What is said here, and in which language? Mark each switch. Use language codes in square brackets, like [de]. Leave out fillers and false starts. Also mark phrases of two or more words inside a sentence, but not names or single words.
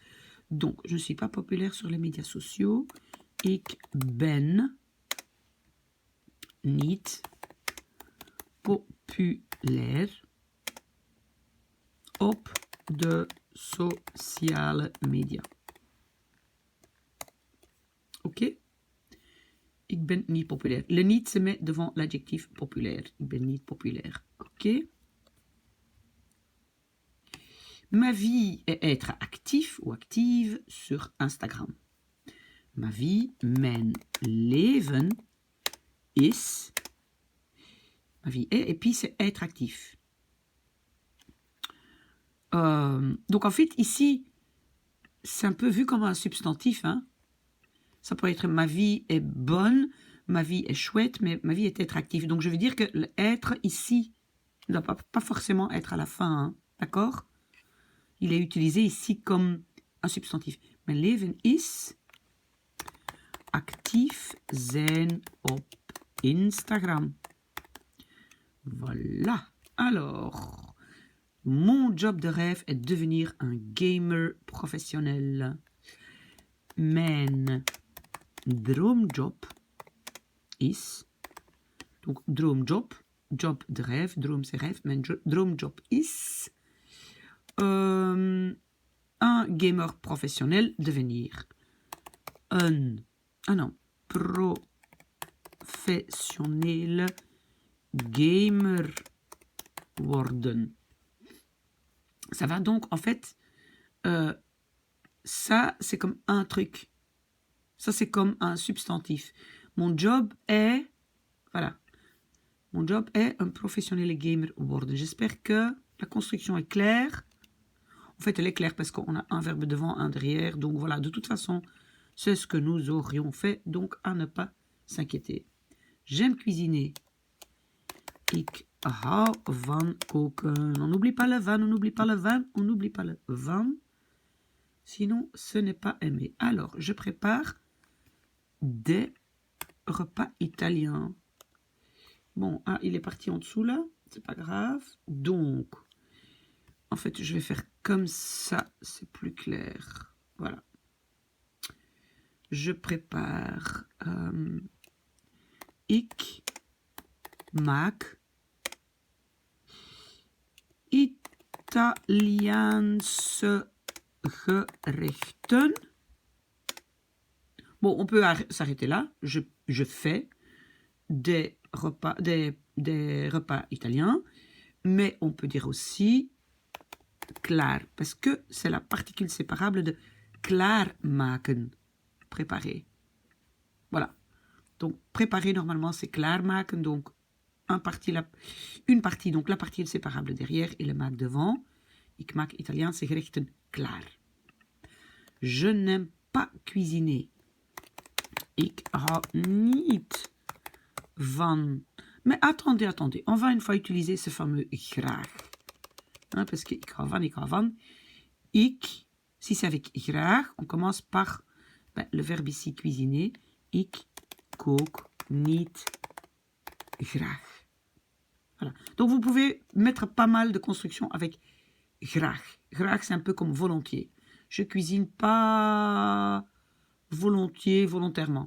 [fr] Donc, je ne suis pas populaire sur les médias sociaux. [nl] Ik ben niet populair op de sociale media. Ok? Ik ben niet populair. [fr] Le niet se met devant l'adjectif populaire. [nl] Ik ben niet populair. Ok? [fr] Ma vie est être actif ou active sur Instagram. Ma vie, [nl] mijn leven is. [fr] Ma vie est, et puis c'est être actif. Donc en fait, ici, c'est un peu vu comme un substantif. Hein? Ça peut être ma vie est bonne, ma vie est chouette, mais ma vie est être active. Donc je veux dire que l'être ici ne doit pas forcément être à la fin. Hein? D'accord? Il est utilisé ici comme un substantif. [nl] Mijn leven is actief zijn op Instagram. [fr] Voilà. Alors, mon job de rêve est de devenir un gamer professionnel. [nl] Mijn droomjob is... [fr] Donc, droomjob, job de rêve, droom c'est rêve. [nl] Mijn droomjob is [fr] un gamer professionnel devenir. [nl] Professionnel gamer worden. [fr] Ça va donc, en fait, ça, c'est comme un truc. Ça, c'est comme un substantif. Mon job est, voilà, mon job est un [nl] professionnel gamer worden. [fr] J'espère que la construction est claire. En fait, elle est claire parce qu'on a un verbe devant, un derrière. Donc voilà, de toute façon, c'est ce que nous aurions fait. Donc, à ne pas s'inquiéter. J'aime cuisiner. [nl] Ik hou van koken. [fr] On n'oublie pas le van, on n'oublie pas le van, on n'oublie pas le van. Sinon, ce n'est pas aimé. Alors, je prépare des repas italiens. Bon, ah, il est parti en dessous là. C'est pas grave. Donc, en fait, je vais faire comme ça. C'est plus clair. Voilà. Je prépare. [nl] Ik maak Italiaanse gerechten. [fr] Bon, on peut s'arrêter là. Je fais des repas italiens, mais on peut dire aussi klaar, parce que c'est la particule séparable de klaarmaken, préparer. Voilà. Donc, préparer, normalement, c'est klaarmaken, donc une partie, donc la partie séparable derrière et le maak devant. [nl] Ik maak Italiaanse gerechten klaar. [fr] Je n'aime pas cuisiner. [nl] Ik hou niet van... [fr] Mais attendez. On va une fois utiliser ce fameux graag. Hein, parce que [nl] ik hou van. [fr] Ik, si c'est avec graag, on commence par le verbe ici cuisiner. [nl] Ik kook niet graag. [fr] Voilà. Donc vous pouvez mettre pas mal de constructions avec graag. Graag, c'est un peu comme volontiers. Je cuisine pas volontiers, volontairement.